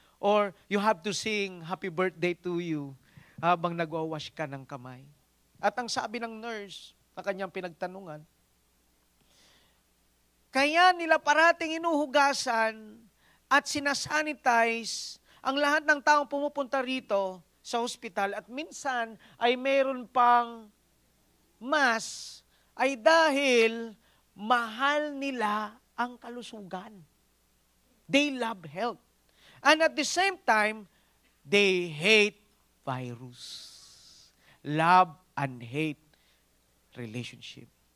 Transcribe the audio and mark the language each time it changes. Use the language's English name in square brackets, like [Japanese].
[English] Or you have to sing happy birthday to you [Filipino] habang nagwawash ka ng kamay. At ang sabi ng nurse na kanyang pinagtanungan, kaya nila parating inuhugasan at sinasanitize ang lahat ng taong pumupunta rito sa hospital at minsan ay meron pang mass ay dahil mahal nila ang kalusugan. [English] They love health. And at the same time, they hate virus. Love and hate relationship.